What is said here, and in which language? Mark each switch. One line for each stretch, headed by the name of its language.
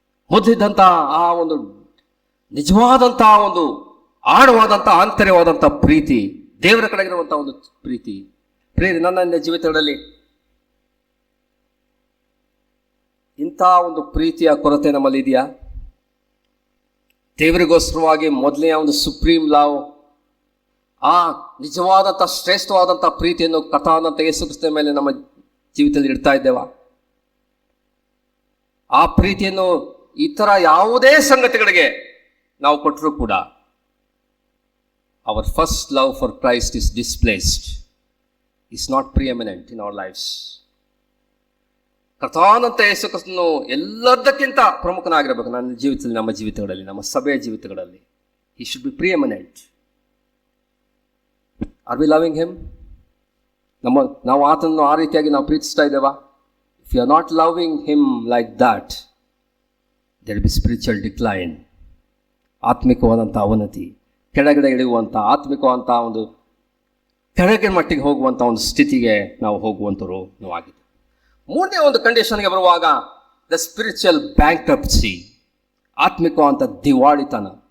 Kannada: ಮೊದಲಿದ್ದಂಥ ಆ ಒಂದು ನಿಜವಾದಂಥ ಒಂದು ಆಳವಾದಂಥ ಆಂತರ್ಯವಾದಂಥ ಪ್ರೀತಿ, ದೇವರ ಕಡೆಗಿರುವಂಥ ಒಂದು ಪ್ರೀತಿ ನನ್ನ ಜೀವಿತಗಳಲ್ಲಿ ಇಂಥ ಒಂದು ಪ್ರೀತಿಯ ಕೊರತೆ ನಮ್ಮಲ್ಲಿ ಇದೆಯಾ? ದೇವರಿಗೋಸ್ಕರವಾಗಿ ಮೊದಲನೇ ಒಂದು
English: supreme love,
Kannada: ಆ ನಿಜವಾದಂಥ ಶ್ರೇಷ್ಠವಾದಂಥ ಪ್ರೀತಿಯನ್ನು ಕಥಾನಂತ ಯೇಸು ಕ್ರಿಸ್ತನ ಮೇಲೆ ನಮ್ಮ ಜೀವಿತದಲ್ಲಿ ಇಡ್ತಾ ಇದ್ದೇವಾ? ಆ ಪ್ರೀತಿಯನ್ನು ಇತರ ಯಾವುದೇ ಸಂಗತಿಗಳಿಗೆ ನಾವು ಕೊಟ್ಟರೂ ಕೂಡ
English: our first love for Christ is displaced, is not preeminent in our lives.
Kannada: ಕಥಾನಂತ ಯೇಸು ಕ್ರಿಸ್ತನು ಎಲ್ಲದಕ್ಕಿಂತ ಪ್ರಮುಖನಾಗಿರಬೇಕು ನನ್ನ ಜೀವಿತದಲ್ಲಿ, ನಮ್ಮ ಜೀವಿತಗಳಲ್ಲಿ, ನಮ್ಮ ಸಭೆಯ ಜೀವಿತಗಳಲ್ಲಿ.
English: He should be preeminent. Are we loving him?
Kannada: ನಾವು ಆತನನ್ನು ಆ ರೀತಿಯಾಗಿ ನಾವು ಪ್ರೀತಿಸ್ತಾ ಇದ್ದೇವಾ?
English: If you are not loving him like that, there will be spiritual decline.
Kannada: ಆತ್ಮಿಕವಾದಂಥ ಅವನತಿ, ಕೆಳಗಡೆ ಇಳಿಯುವಂಥ, ಆತ್ಮಿಕವಂಥ ಒಂದು ಕೆಳಗಿನ ಮಟ್ಟಿಗೆ ಹೋಗುವಂಥ ಒಂದು ಸ್ಥಿತಿಗೆ ನಾವು ಹೋಗುವಂಥವ್ರು ನಾವು ಆಗಿದೆ. ಮೂರನೇ ಒಂದು ಕಂಡೀಷನ್ಗೆ ಬರುವಾಗ
English: the spiritual bankruptcy,
Kannada: ಆತ್ಮಿಕವಂಥ ದಿವಾಳಿತನ.